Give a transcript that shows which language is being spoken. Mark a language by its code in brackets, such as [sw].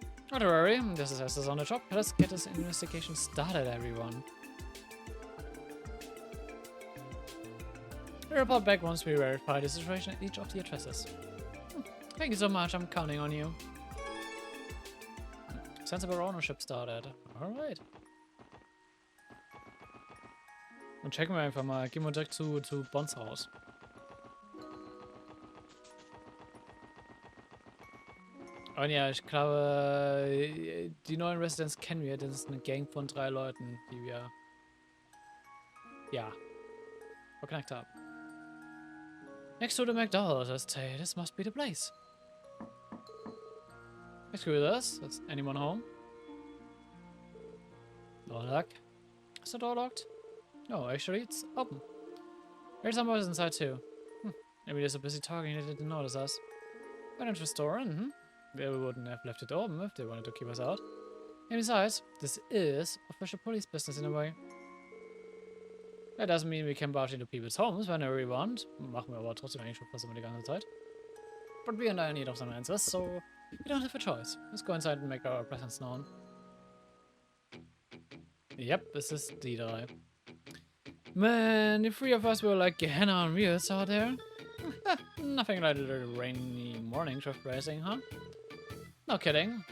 [en] Not to worry, this is us on the job. Let's get this investigation started, everyone. We'll report back once we verify the situation at each of the addresses. Thank you so much, I'm counting on you. Sensible ownership started. Alright. [de] Dann checken wir einfach mal. Gehen wir direkt zu Bons Haus. Und ja, ich glaube, die neuen Residents kennen wir. Das ist eine Gang von 3 Leuten, die wir, ja, verknackt haben. [en] Next to the McDonald's estate, this must be the place. Excuse us, is anyone home? No luck. Is the door locked? No, actually, it's open. There's some boys inside too. Maybe they're so busy talking they didn't notice us. Why don't you store in, They wouldn't have left it open if they wanted to keep us out. And besides, this is official police business in a way. That doesn't mean we can barge into people's homes whenever we want. [de] Machen wir aber trotzdem eigentlich schon fast immer die ganze Zeit. [en] But we are in need of some answers, so we don't have a choice. Let's go inside and make our presence known. Yep, this is [de] die 3. [en] Man, the 3 of us were like Gehenna on wheels out there. Nothing like a rainy morning drift racing, huh? No kidding.